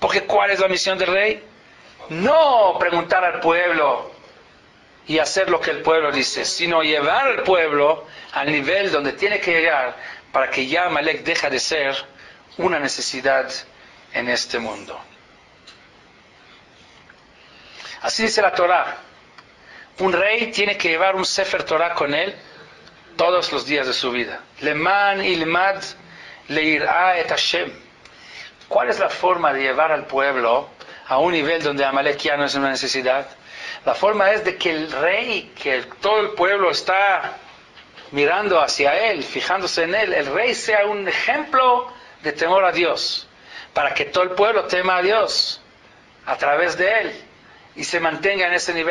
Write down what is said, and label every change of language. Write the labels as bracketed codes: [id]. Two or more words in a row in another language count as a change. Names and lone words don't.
[es] Porque ¿cuál es la misión del rey? No preguntar al pueblo y hacer lo que el pueblo dice, sino llevar al pueblo al nivel donde tiene que llegar para que ya Amalek deje de ser una necesidad en este mundo. Así dice la Torah. Un rey tiene que llevar un Sefer Torah con él todos los días de su vida. [he] למען ילמד ליראה את השם. [es] ¿Cuál es la forma de llevar al pueblo a un nivel donde Amalek ya no es una necesidad? La forma es de que el rey, que todo el pueblo está mirando hacia él, fijándose en él, el rey sea un ejemplo de temor a Dios, para que todo el pueblo tema a Dios a través de él y se mantenga en ese nivel elevado.